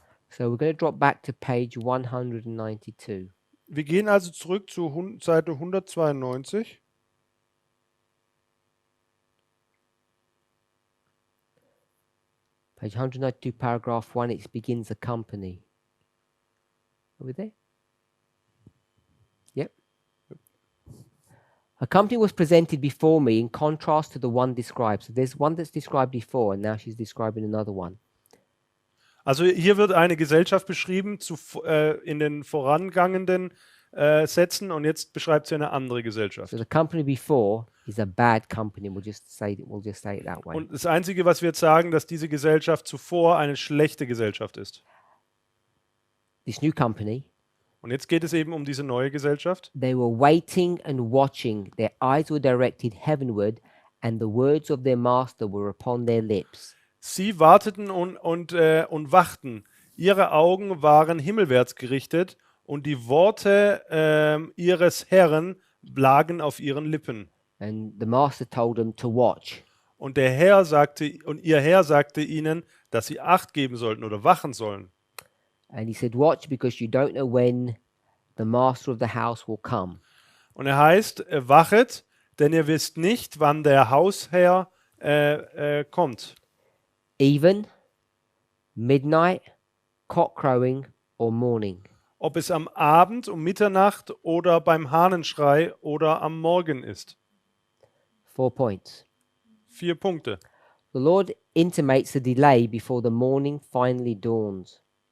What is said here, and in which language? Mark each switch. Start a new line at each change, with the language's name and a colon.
English: So we're going to drop back to page 192.
German: Wir gehen also zurück zu Seite 192.
English: Page 192, paragraph 1, it begins a company. Are we there? Yep. A company was presented before me in contrast to the one described. So there's one that's described before, and now she's describing another one.
German: Also hier wird eine Gesellschaft beschrieben in den vorangehenden Sätzen und jetzt beschreibt sie eine andere Gesellschaft.
English: So the company before is a bad company. We'll just say it that way.
German: Und das Einzige, was wir jetzt sagen, dass diese Gesellschaft zuvor eine schlechte Gesellschaft ist.
English: This new company,
German: Und jetzt geht es eben um diese neue Gesellschaft.
English: they were waiting and watching. Their eyes were directed heavenward, and the words of their master were upon their lips.
German: Sie warteten und wachten. Ihre Augen waren himmelwärts gerichtet und die Worte ihres Herrn lagen auf ihren Lippen.
English: And the master told them to watch.
German: Und ihr Herr sagte ihnen, dass sie Acht geben sollten oder wachen sollen.
English: And he said, watch, because you don't know when the master of the house will come.
German: Und er heißt, wachet, denn ihr wisst nicht, wann der Hausherr kommt.
English: Even, midnight, cock crowing, or morning.
German: Ob es am Abend um Mitternacht oder beim Hahnenschrei oder am Morgen ist.
English: 4 points.
German: 4 Punkte.
English: The Lord intimates a delay before the morning finally dawns.